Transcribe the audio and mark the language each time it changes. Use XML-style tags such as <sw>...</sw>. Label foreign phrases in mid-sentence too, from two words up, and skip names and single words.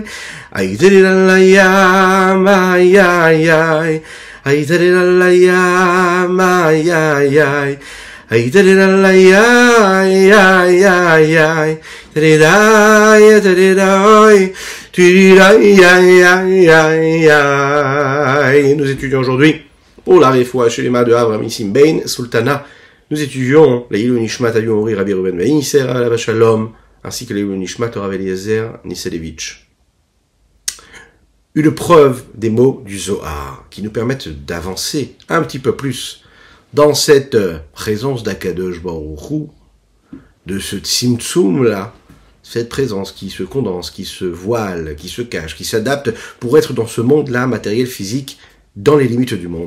<fr>Ay, tiriray, ay, ay, ay. Ay, tiriray, ay, ay, ay. Ay, tiriray, ay, ay, ay, ay. Tiriray, tiriray, tiriray, ay, ay, ay, ay. Nous étudions aujourd'hui pour la réfoua chez les mains de Avraham Nissim Bain, Sultana, nous étudions les</fr> <he>עילוי נשמת אבי מורי</he> <fr>Rabbi Ruben Veiniser</fr> <he>עליו השלום,</he> <fr>ainsi que les</fr> <he>עילוי נשמת</he> <fr>Rav Eliezer Niselevitch. Une preuve des mots du Zohar qui nous permettent d'avancer un petit peu plus dans cette présence d'</fr> <he>הקדוש ברוך הוא,</he> <fr>de ce Tzimtzum là, cette présence qui se condense, qui se voile, qui se cache, qui s'adapte pour être dans ce monde-là, matériel, physique, dans les limites du monde.</fr>